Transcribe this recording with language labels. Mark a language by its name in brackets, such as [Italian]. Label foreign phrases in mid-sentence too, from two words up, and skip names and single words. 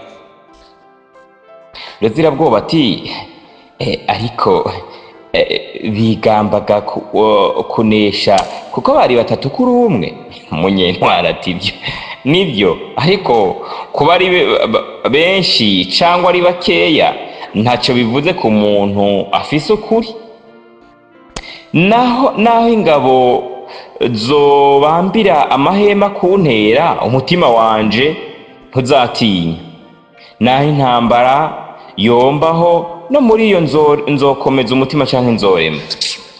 [Rundi] Rutsirabwoba ati ariko bigambaga kunesha kuko bari batatu kuri umwe. Munyentwari ati nibyo, ariko kuba ari benshi cyangwa ari bakeya ntacyo bivuze ku muntu afise ukuri. Naho ingabo zobambira amahema kuntera, umutima wanje ntuzatinya. Naho intambara yombaho, no muri iyo nzokomeza umutima canke nzorema.